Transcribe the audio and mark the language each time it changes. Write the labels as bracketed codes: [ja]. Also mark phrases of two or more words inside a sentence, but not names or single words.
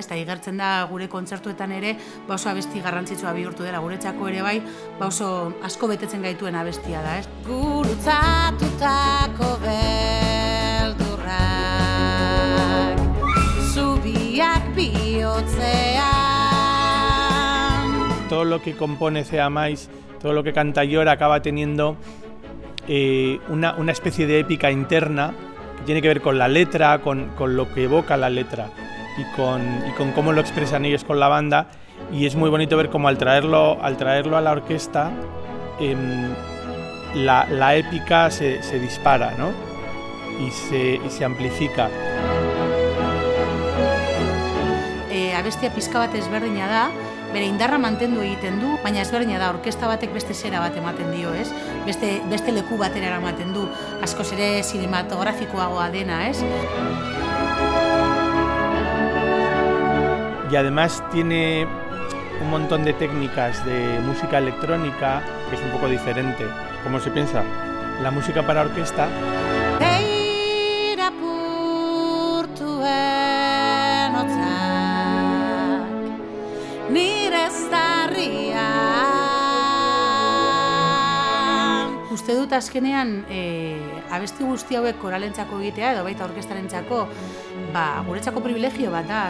[eu] Eta igertzen da gure kontzertuetan ere oso abesti garrantzitsua bihurtu dela, guretzako ere bai, oso asko betetzen gaituen abestia da, ez? Gurutzatutako beldurrak zubiak bihotzean. [es] Todo lo que compone Cea Mais, todo lo que canta Llora acaba teniendo una especie de épica interna que tiene que ver con la letra, con lo que evoca la letra y con cómo lo expresan ellos con la banda, y es muy bonito ver cómo al traerlo a la orquesta la épica se dispara, ¿no? y se amplifica. [eu] Abestia pizka bat ezberdina da, bere indarra mantendu egiten du, baina ezberdina da, orkesta batek beste zera bat ematen dio, ez? Beste leku batera eramaten du, askoz ere cinematografikoagoa dena, ez? [es] Y además tiene un montón de técnicas de música electrónica, que es un poco diferente. ¿Cómo se piensa? La música para orquesta. [eu] Uste dut azkenean abesti guzti hauek koralentzako egitea edo baita orkestarentzako guretzako privilegio bat da.